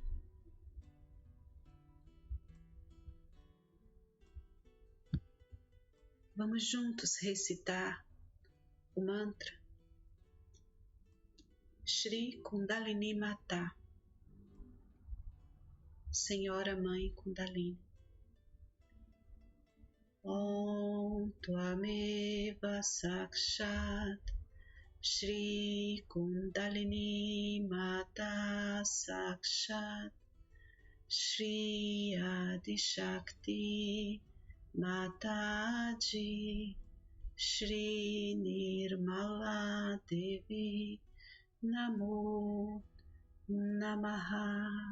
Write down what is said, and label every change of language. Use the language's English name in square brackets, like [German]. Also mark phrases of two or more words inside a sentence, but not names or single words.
[Portuguese] Vamos juntos recitar o mantra Shri Kundalini Mata, Senhora Mãe Kundalini. [Sanskrit] Om Tvameva Sakshat Shri Kundalini Mata Sakshat Shri Adi Shakti Mataji Shri Nirmala Devi Namo Namaha.